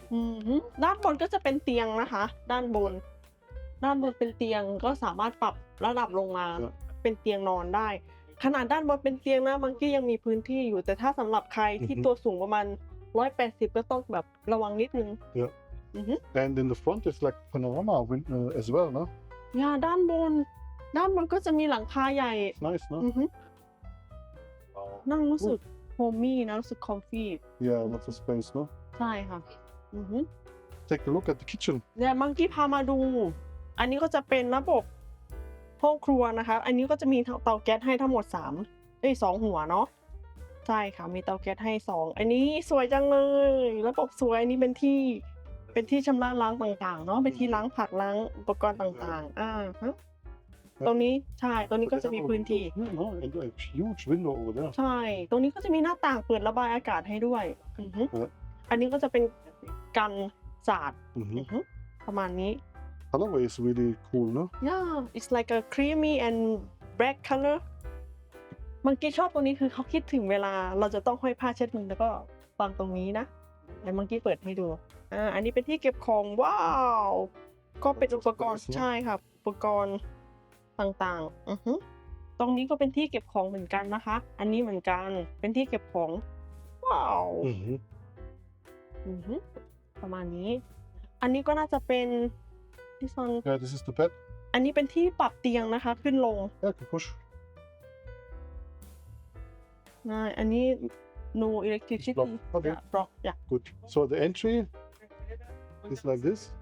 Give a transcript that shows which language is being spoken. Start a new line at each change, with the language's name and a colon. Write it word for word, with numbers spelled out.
Thai: อืมฮึด้านบนก็จะเป็นเตียงนะคะ ด้านบน ด้านบนเป็นเตียงก็สามารถปรับระดับลงมา ครับ เป็นเตียงนอนได้ ขนาดด้านบนเป็นเตียงนะมันก็ยังมีพื้นที่อยู่ แต่ถ้าสำหรับใครที่ตัวสูงประมาณหนึ่งร้อยแปดสิบก็ต้องแบบระวังนิดนึง
English: Yeah. อือฮึ And in the front is like panorama win- uh, as well, no?
Thai: ยาด้านบน ด้านบนก็จะมีหลังคาใหญ่
English: It's nice, อื no? อฮึ 哦，
Thai: นั่งรู้สึกโฮมี่นะรู้สึกคอมฟี่
English: Yeah, lots of space, no?
Thai: ใช่ค่ะ อือฮึ
English: Take a look at the kitchen.
Thai: เดี๋ยวมังกี้พามาดู อันนี้ก็จะเป็นระบบห้องครัวนะคะ อันนี้ก็จะมีเตาแก๊สให้ทั้งหมดสามเอ้ยสองหัวเนาะ ใช่ค่ะ มีเตาแก๊สให้สอง อันนี้สวยจังเลย ระบบสวย อันนี้เป็นที่ เป็นที่ชำระล้างต่างๆ เนาะ เป็นที่ล้างผักล้างอุปกรณ์ต่างๆ อ่าฮะตรงนี้ ใช่ ตรงนี้ก็จะมีพื้นที่
English: Yeah, no? And a huge window over there.
Thai: ใช่ ตรงนี้ก็จะมีหน้าต่างเปิดระบายอากาศให้ด้วย อือฮึ เออ อันนี้ก็จะเป็นกันสาด hmm อือฮึประมาณนี้
English: Colorway is really cool, no? Yeah, it's like a creamy and black color.
Thai: มังกี้ชอบตรงนี้คือเขาคิดถึงเวลาเราจะต้องห้อยผ้าเช็ดมือแล้วก็วางตรงนี้นะแต่มังกี้เปิดให้ดู อ่า อันนี้เป็นที่เก็บของว้าว ก็เป็นอุปกรณ์ใช่ค่ะอุปกรณ์ต่างๆ อือฮึตรงนี้ก็เป็นที่เก็บของเหมือนกันนะคะ อันนี้เหมือนกัน เป็นที่เก็บของว้าว hmm อือฮึประมาณนี้ อันนี้ก็น่าจะเป็นที่ซอน
English: Yeah, this is the bed.
Thai: อันนี้เป็นที่ปรับเตียงนะคะ ขึ้นลง
English: Yeah, I can push.
Thai: ใช่อันนี้
English: no electricity Block. Okay.
Thai: บล็อกอย่า
English: Good. So the entry is like this.